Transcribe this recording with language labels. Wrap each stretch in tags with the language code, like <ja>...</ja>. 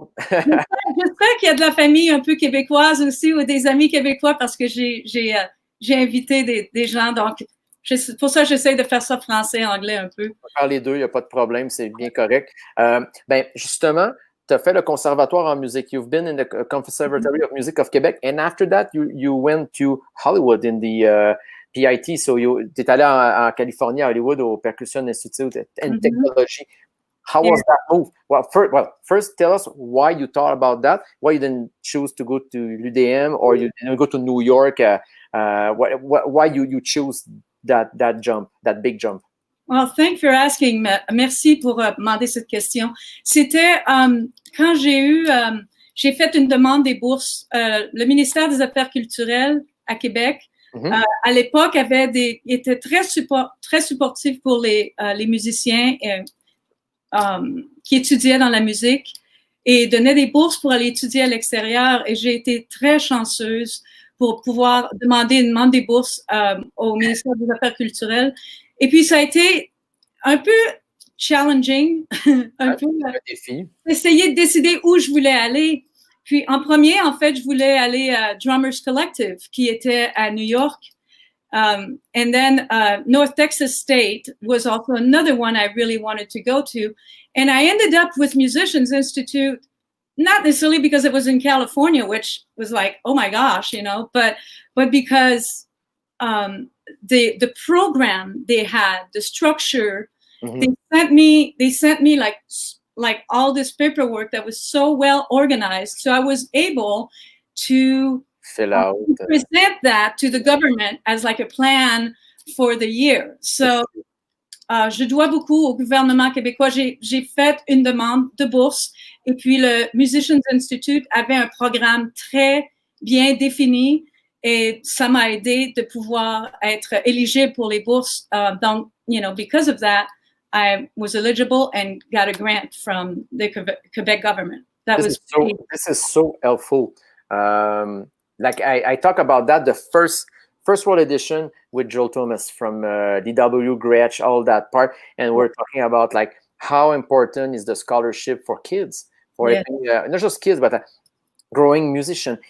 <fr>J'espère qu'il y a de la famille un peu québécoise aussi, ou des amis québécois, parce que j'ai invité des gens. Donc, pour ça, j'essaie de faire ça français, anglais un peu. On peut faire les deux, il n'y a pas de problème, c'est bien correct. Ben, justement, tu as fait le conservatoire en musique.</fr> <en>You've been in the Conservatory of Music of Quebec, and after that, you went to Hollywood in the PIT.</en> <fr>So tu es allé en Californie, à Hollywood, au Percussion Institute and Technology.</fr> <en>How was that move? Well, first tell us why you thought about that. Why you didn't choose to go to l'UDM, or you didn't go to New York? Why you choose that jump, that big jump? Well, thanks for asking.</en> <fr>Merci pour demander cette question. C'était quand j'ai fait une demande des bourses. Le ministère des Affaires culturelles à Québec, à l'époque, était très supportif pour les musiciens qui étudiaient dans la musique, et donnait des bourses pour aller étudier à l'extérieur. Et j'ai été très chanceuse pour pouvoir demander des bourses au ministère des Affaires culturelles. Et puis, ça a été un peu challenging, un peu essayer de décider où je voulais aller. Puis, en premier, en fait, je voulais aller à Drummers Collective, qui était à New York.</fr> <en>And then North Texas State was also another one I really wanted to go to. And I ended up with Musicians Institute, not necessarily because it was in California, which was like, oh my gosh, you know, but because the program they had, the structure, they sent me like all this paperwork that was so well organized. So I was able to present that to the government as like a plan for the year.</en> <fr>So je dois beaucoup au gouvernement québécois. J'ai fait une demande de bourse, et puis le Musicians Institute avait un programme très bien défini, et ça m'a aidé de pouvoir être éligible pour les bourses.</fr> <en>Donc, you know, because of that, I was eligible and got a grant from the Quebec government. This is so helpful. Like I talk about that, the first world edition with Joel Thomas from DW, Gretsch, all that part, and we're talking about like how important is the scholarship for kids, for not just kids, but growing musician.</en>